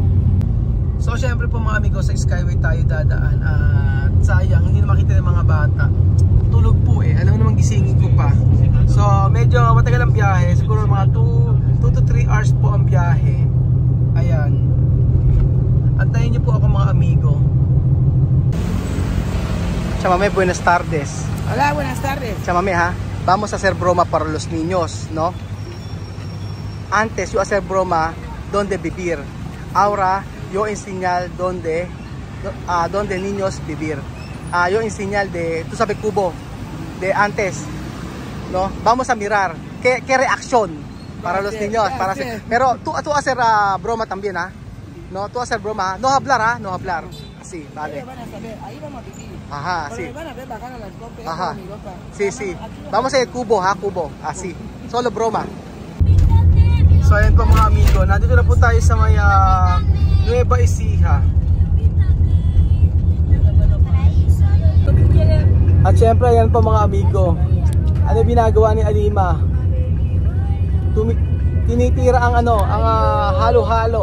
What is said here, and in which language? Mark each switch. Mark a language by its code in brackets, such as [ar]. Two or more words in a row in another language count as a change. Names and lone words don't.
[tl] So syempre po mga amigo, sa Skyway tayo dadaan at sayang hindi na makita ng mga bata. Tulog po alam mo naman gisingin ko pa. So medyo matagal ang biyahe, siguro mga [en] 2 to 3 hours [tl] po ang biyahe. Ayan. Antayin niyo po ako mga amigo. [es] Chamame, buenas tardes. Hola, buenas tardes. Chamame ha, vamos a hacer broma para los niños, ¿no? Antes yo hacer broma donde vivir. Ahora yo enseñar donde niños vivir. Yo enseñar de, tú sabes, Cubo, de antes, ¿no? Vamos a mirar qué reacción para los niños. Pero tú hacer broma también, ¿ah? No, tú hacer broma, no hablar, no hablar. Sí, vale. Ahí vamos a vivir. Ajá, sí. Van a ver bacana las copes. Ajá. Sí, sí. Vamos a ir cubo, cubo. Así. Solo broma. [tl] So ayan po mga amigo, nandito na po tayo sa may Nueva Ecija. At syempre ayan po mga amigo, ano ginagawa ni Alima? Tinitira ang halo-halo.